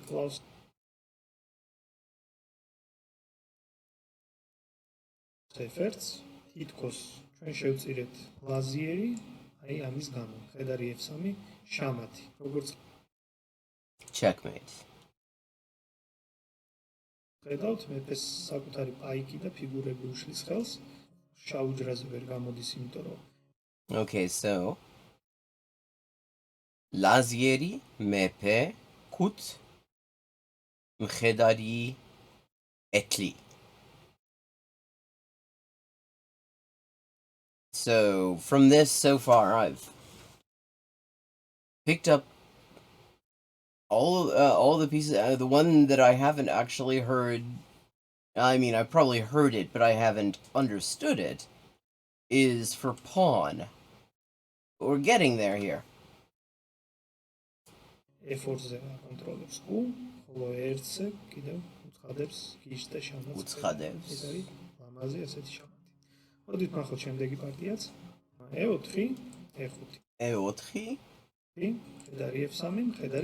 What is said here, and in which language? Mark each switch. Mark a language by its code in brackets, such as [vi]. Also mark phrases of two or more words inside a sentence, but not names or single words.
[ka] F1-ს თითქოს ჩვენ შევწირეთ ლაზიერი, აი ამის გამო. ხედარი F3, შამათი. როგორც checkmate. ხედავთ, მეფეს საკუთარი პაიკი და ფიგურები უშლის ხელს. შავ ჯრაზე ვერ გამოდის, იმიტომ რომ [en] Okay, so [ka] ლაზიერი, მეფე, კუ, მხედარი, ეტლი. [en] So from this so far, I've picked up all the pieces. The one that I haven't actually heard, I mean, I've probably heard it, but I haven't understood it, is for pawn. We're getting there here. [ka] F4-ზე აკონტროლებს Q, ხოლო R-ზე კიდევ უცხადებს გიშ და შამათს. უცხადებს. ეს არის ლამაზი ასეთი შამათი. მოდით ნახოთ შემდეგი პარტიაც. E4, E5. E4, მხედარი F3, მხედარი